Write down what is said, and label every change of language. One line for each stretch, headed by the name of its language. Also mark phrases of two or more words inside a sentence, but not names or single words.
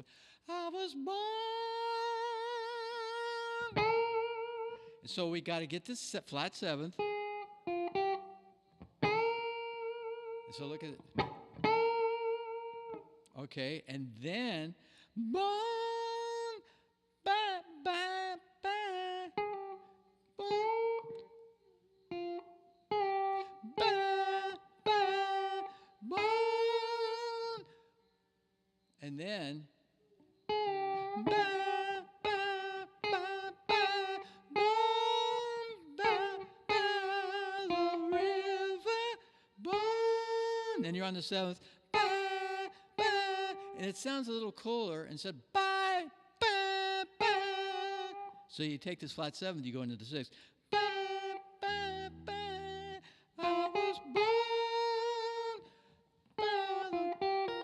English: I was born. And so we got to get this flat 7th. And so look at it. Okay, and then born, ba, ba, ba, born, ba, ba, born, and then ba, ba, ba, ba, born, ba, ba, the river, born. Then you're on the 7th. And it sounds a little cooler and said, bye, bye, bye. So you take this flat 7th, you go into the 6th. Bye, bye, bye. I was born. Bye.